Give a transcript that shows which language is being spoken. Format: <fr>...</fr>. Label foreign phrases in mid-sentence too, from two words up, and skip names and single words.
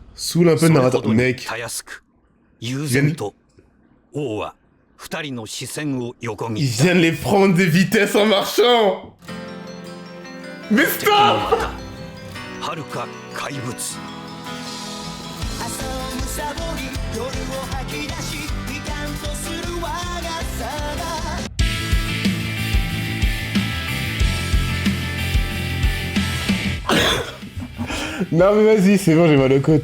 <fr>saoule un peu le narrateur. Mec,</fr> <ja>たやすく悠然と王は二人の視線を横切</ja> <fr>ils</fr> <ja>った。</ja> <fr>viennent les prendre des vitesses en marchant. Mais stop!</fr> <ja>はるか怪物。朝をむさぼり夜を吐き出し悲観とする我がさが</ja> <fr>Non mais vas-y, c'est bon, j'ai mal au côte.</fr>